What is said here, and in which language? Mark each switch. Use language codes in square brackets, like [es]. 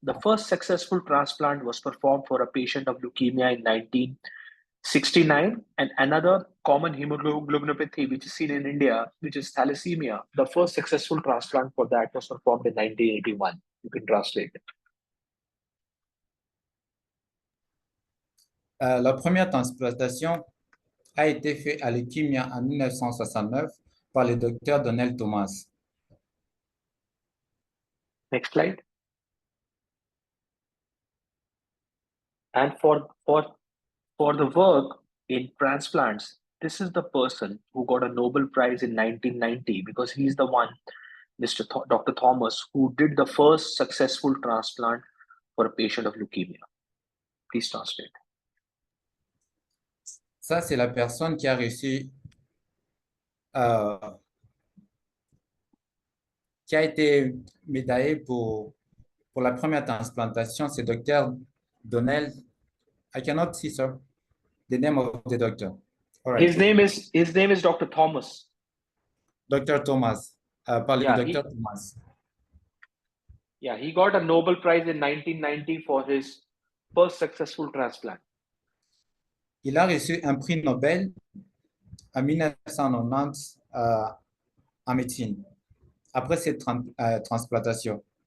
[en] The first successful transplant was performed for a patient of leukemia in 1969, and another common hemoglobinopathy which is seen in India, which is thalassemia. The first successful transplant for that was performed in 1981. You can translate. [fr] La première transplantation a été faite à leukemia en 1969 par le docteur Donald Thomas. [en] Next slide. And for the work in transplants, this is the person who got a Nobel Prize in 1990 because he's the one, Dr. Thomas, who did the first successful transplant for a patient of leukemia. Please translate. [fr] Ça, c'est la personne qui a reçu, qui a été médaillée pour la première transplantation. C'est Dr. Donald. [en] I cannot see, sir, the name of the doctor. All right. His name is Dr. Thomas. [fr] Dr. Thomas. Par le Dr. Thomas. [en] Yeah, he got a Nobel Prize in 1990 for his first successful transplant. [fr] Il a reçu un prix Nobel en 1990 en médecine, après cette transplantation.